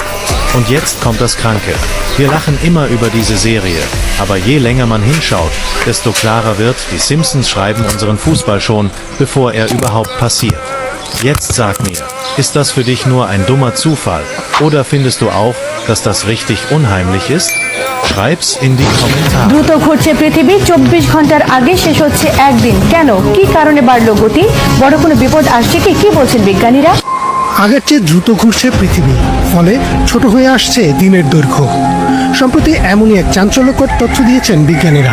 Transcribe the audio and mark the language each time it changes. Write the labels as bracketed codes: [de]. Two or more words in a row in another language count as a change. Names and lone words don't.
[de] Und jetzt kommt das Kranke. Wir lachen immer über diese Serie, aber je länger man hinschaut, desto klarer wird, die Simpsons schreiben unseren Fußball schon, bevor er überhaupt passiert. Jetzt sag mir, ist das für dich nur ein dummer Zufall? Oder findest du auch, dass das richtig unheimlich ist? Schreib's in die Kommentare. [bn] দ্রুত ঘুরছে পৃথিবী, 24 ঘন্টার আগে শেষ হচ্ছে একদিন। কেন, কি কারণে বাড়লো গতি? বড় কোনো বিপদ আসছে কি? কি বলছেন বিজ্ঞানীরা? আগের চেয়ে দ্রুত ঘুরছে পৃথিবী, ফলে ছোট হয়ে আসছে দিনের দৈর্ঘ্য। সম্প্রতি এমনই এক চাঞ্চল্যকর তথ্য দিয়েছেন বিজ্ঞানীরা।